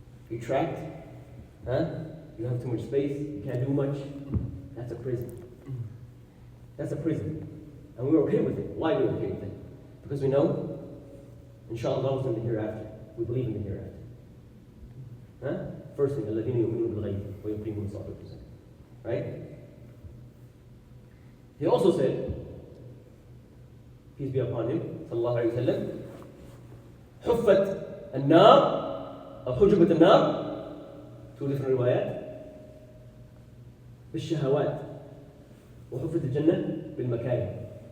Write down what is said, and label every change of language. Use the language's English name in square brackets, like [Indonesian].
[English] You're trapped, huh? You have too much space, you can't do much. That's a prison. That's a prison. And we're okay with it. Why are we okay with it? Because we know, inshallah, is in the hereafter. We believe in the hereafter. Huh? [Arabic] First thing, الَّذِينَ يُؤْمِنُونَ بِالْغَيْبِ وَيُقِيمُونَ الصَّلَاةَ. [English] Right? He also said, peace be upon him, sallallahu alayhi wa sallam, [Arabic] حُفَّتْ النَّارِ أو حُجِبَتْ النَّارِ, [English] two different riwayat, [Arabic] بالشهوات وحفت الجنة بالمكاره.